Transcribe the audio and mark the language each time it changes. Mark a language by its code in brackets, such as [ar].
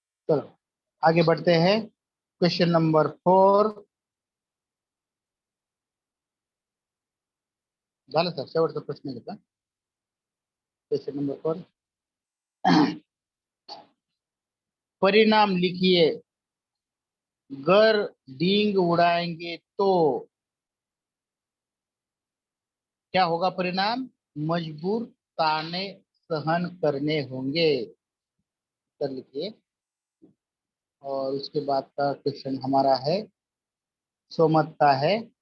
[hi] चलो आगे बढ़ते हैं। Question number 4। [mr] झालं सर, शेवटचा प्रश्न घेता क्वेश्चन नंबर 4। [hi] परिणाम लिखिए। गर डींग उड़ाएंगे तो क्या होगा परिणाम? मजबूर ताने सहन करने होंगे। कर लिखिए। और उसके बाद का क्वेश्चन हमारा है सोमत का है।